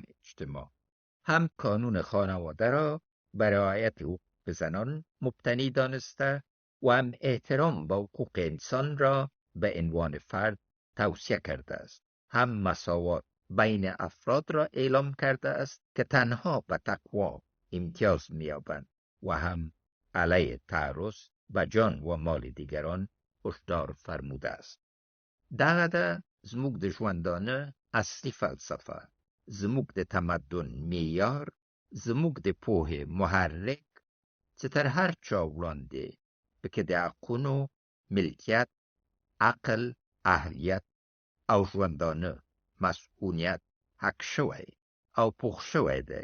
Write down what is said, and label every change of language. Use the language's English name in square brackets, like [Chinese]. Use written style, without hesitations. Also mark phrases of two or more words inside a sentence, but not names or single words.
[Persian] اجتماع، هم کانون خانواده را به رعایت حقوق زنان مبتنی دانسته و هم احترام به حقوق انسان را به عنوان فرد توصیه کرده است، هم مساوات بین افراد را اعلام کرده است که تنها به تقوا امتیاز می‌یابند و هم علیه تعرض و جان و مال دیگران هشدار فرموده است. [Pashto] دغه ده زموږ د ژوندانه اصلي فلسفه، زموږ د تمدن معیار، زموږ د پوهې محرک چې تر هر چا وړاندې پکې د حقونو ملکیت، عقل، اهلیت او ژوندانه مسئولیت حق شوی او پوخ شوی دی.